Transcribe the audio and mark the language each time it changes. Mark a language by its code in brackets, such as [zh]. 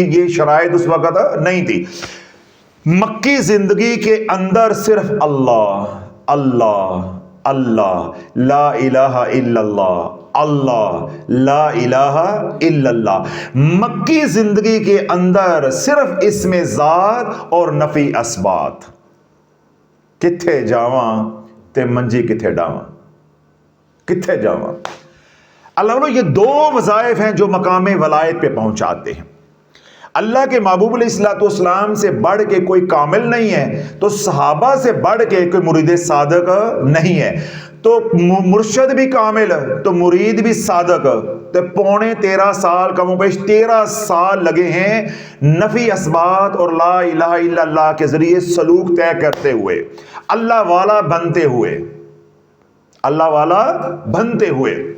[ur] یہ شرائط اس وقت نہیں تھی. مکی زندگی کے اندر صرف اللہ اللہ اللہ لا الہ الا اللہ اللہ لا الہ الا اللہ. مکی زندگی کے اندر صرف اسم ذات اور نفی اثبات. [pa] کتھے جاواں تے منجی کتھے ڈاواں کتھے جاواں. [ur] اللہ یہ 2 وظائف ہیں جو مقام ولایت پہ پہنچاتے ہیں. اللہ کے محبوب علیہ الصلوۃ والسلام سے بڑھ کے کوئی کامل نہیں ہے تو صحابہ سے بڑھ کے کوئی مرید صادق نہیں ہے. تو مرشد بھی کامل تو مرید بھی صادق، تو 13.5 سال کم و بیش 13 سال لگے ہیں نفی اثبات اور لا الہ الا اللہ کے ذریعے سلوک طے کرتے ہوئے، اللہ والا بنتے ہوئے، اللہ والا بنتے ہوئے۔